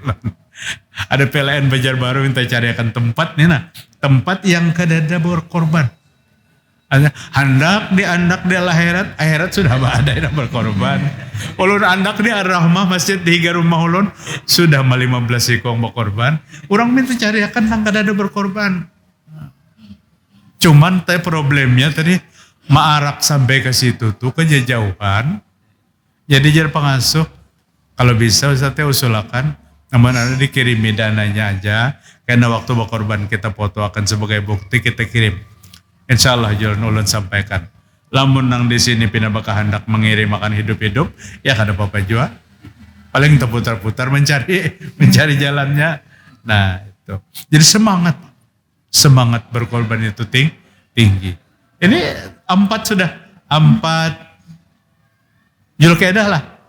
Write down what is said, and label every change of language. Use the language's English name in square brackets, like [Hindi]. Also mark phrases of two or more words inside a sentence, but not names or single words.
[Indonesian] Ada PLN Banjarbaru minta carikan tempat nih tempat yang kada ada berkorban. Hendak di akhirat sudah ada yang berkorban. Ulun hendak di Ar-Rahmah masjid di higa rumah ulun sudah 15 ikong berkorban. Orang minta carikan nang kada ada berkorban. Cuman problemnya tadi maarak sampai ke situ tuh kejauhan. Jadi jar pengasuh kalau bisa Ustadz usulkan namun ada dikirimi dananya aja, karena waktu berkorban kita foto akan sebagai bukti kita kirim. [Arabic] إن شاء الله [Indonesian] jalan ulun sampaikan. Lamun nang di sini pina bakal hendak mengirim makan hidup-hidup, ya kada apa-apa juga. Paling terputar-putar mencari jalannya. Nah itu. Jadi semangat berkorban itu tinggi. Ini 4 Zulkaidah lah.